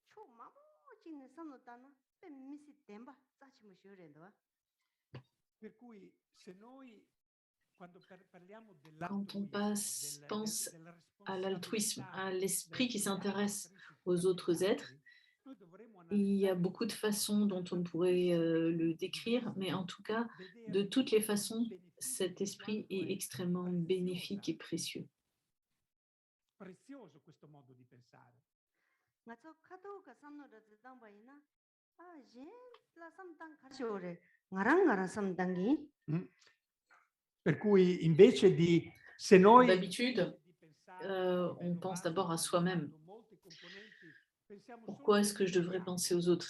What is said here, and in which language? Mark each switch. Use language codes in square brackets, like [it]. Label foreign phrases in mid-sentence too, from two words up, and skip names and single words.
[fr] Quand on pense à l'altruisme, à l'esprit qui s'intéresse aux autres êtres, il y a beaucoup de façons dont on pourrait le décrire, mais en tout cas, de toutes les façons, cet esprit est extrêmement bénéfique et précieux. [it] Per cui invece di se noi [fr] D'habitude, on pense d'abord à soi-même. Pourquoi est-ce que je devrais penser aux autres?